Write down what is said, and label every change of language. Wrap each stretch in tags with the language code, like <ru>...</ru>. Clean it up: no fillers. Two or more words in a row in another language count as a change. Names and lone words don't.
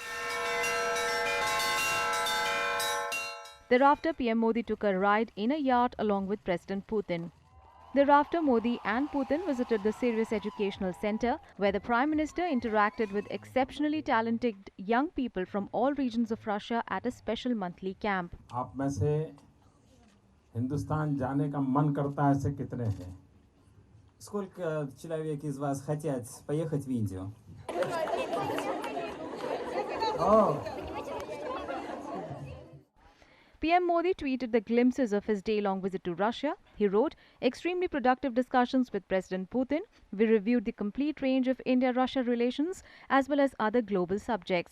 <en>Thereafter, PM Modi took a ride in a yacht along with President Putin. Thereafter, Modi and Putin visited the Serious Educational Center, where the Prime Minister interacted with exceptionally talented young people from all regions of Russia at a special monthly camp.</en> <hi>आप में से हिंदुस्तान जाने का मन करता है ऐसे कितने हैं?</hi> <ru>Сколько человек из вас хотят поехать в Индию?</ru> <en>PM Modi tweeted the glimpses of his day-long visit to Russia. He wrote, "Extremely productive discussions with President Putin. We reviewed the complete range of India-Russia relations as well as other global subjects.</en>